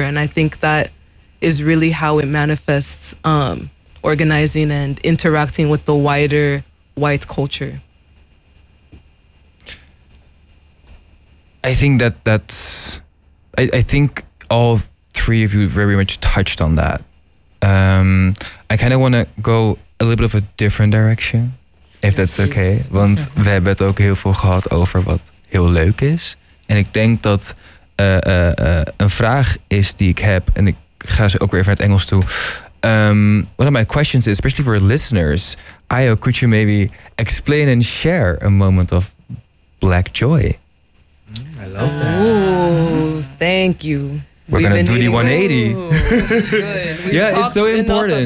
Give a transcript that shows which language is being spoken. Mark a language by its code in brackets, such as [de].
[en] And I think that is really how it manifests, organizing and interacting with the wider white culture. I think that that's, I think all three of you very much touched on that. I kind of want to go a little bit of a different direction, if that's okay. [nl] Want we hebben het ook heel veel gehad over wat heel leuk is. En ik denk dat een vraag is die ik heb, en ik ga ze ook weer even naar het Engels toe. [en] One of my questions is, especially for listeners, Ayo, could you maybe explain and share a moment of Black joy? I love that. Thank you. We're going to do the 180. Ooh, good. Yeah, it's so important.